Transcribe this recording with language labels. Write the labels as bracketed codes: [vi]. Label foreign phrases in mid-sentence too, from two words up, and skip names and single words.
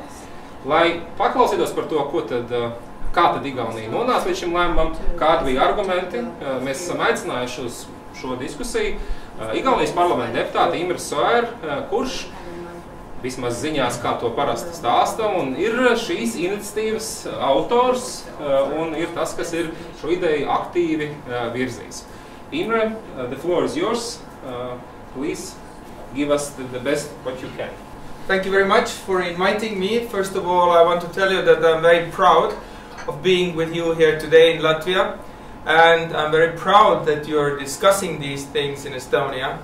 [lv] Lai paklausītos par to, kā tad Igaunija nonāca līdz šim lēmumam, kādi bija argumenti, mēs esam aicinājuši uz šo diskusiju Igaunijas parlamenta deputāti Imre Soer, kurš vismaz ziņās, kā to parasti stāsta, un ir šīs iniciatīvas autors, un ir tas, kas ir šo ideju aktīvi virzījis. Imre, [en] the floor is yours. Please give us the best what you can. Thank you very much for inviting me. First of all, I want to tell you that I'm very proud of being with you here today in Latvia, and I'm very proud that you're discussing these things in Estonia.